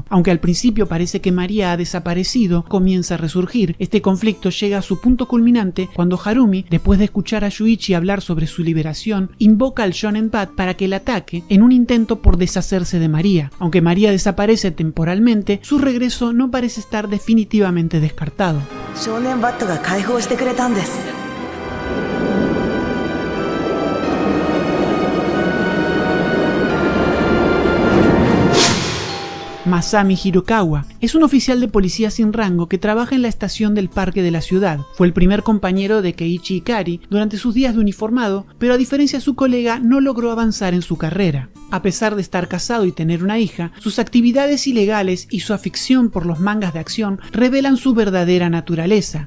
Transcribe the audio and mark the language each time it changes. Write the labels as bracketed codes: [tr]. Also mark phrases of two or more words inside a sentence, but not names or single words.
[es] Aunque al principio parece que María ha desaparecido, comienza a resurgir. Este conflicto llega a su punto culminante cuando Harumi, después de escuchar a Shuichi hablar sobre su liberación, invoca al Shonen Bat para que la ataque en un intento por deshacerse de María. Aunque María desaparece temporalmente, su regreso no parece estar definitivamente descartado. [ja] Shonen Batが解放してくれたんです。 [es] Masami Hirokawa es un oficial de policía sin rango que trabaja en la estación del parque de la ciudad. Fue el primer compañero de Keiichi Ikari durante sus días de uniformado, pero a diferencia de su colega no logró avanzar en su carrera. A pesar de estar casado y tener una hija, sus actividades ilegales y su afición por los mangas de acción revelan su verdadera naturaleza.